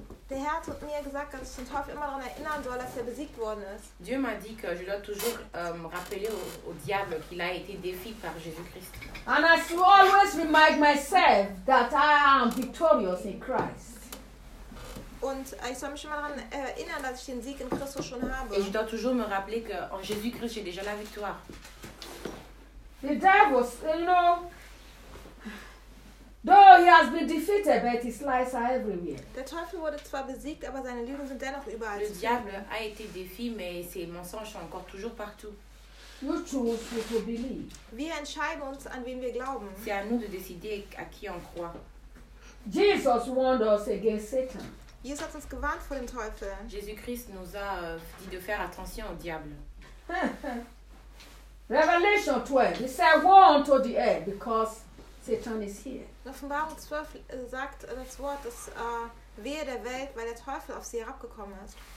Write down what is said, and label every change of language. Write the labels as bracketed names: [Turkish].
[German] Der Herr hat mir gesagt, dass ich den Teufel immer daran erinnern soll, dass er besiegt worden ist. [French] Dieu m'a dit que je dois toujours rappeler au diable qu'il a été défié par Jésus-Christ. [English] And I should always remind myself that I am victorious in Christ. [German] Und ich soll mich immer daran erinnern, dass ich den Sieg in Christus schon habe. [French] Et je dois toujours me rappeler que en Jésus-Christ j'ai déjà la victoire. [English] The devil, though he has been defeated, but his lies are everywhere. [German] Der Teufel wurde zwar besiegt, aber seine Lügen sind dennoch überall. [French] Le diable a été défi, mais ses mensonges sont encore toujours partout. [English] You choose who to believe. [German] Wir entscheiden uns, an wen wir glauben. [French] C'est à nous de décider à qui on croit. [English] Jesus warned us against Satan. [German] Jesus hat uns gewarnt vor dem Teufel. [French] Jésus-Christ nous a dit de faire attention au diable. [English] Revelation 12, he said, woe unto the earth, because Satan is here. [German] In Offenbarung 12 sagt das Wort, dass wehe der Welt, weil der Teufel auf sie herabgekommen ist.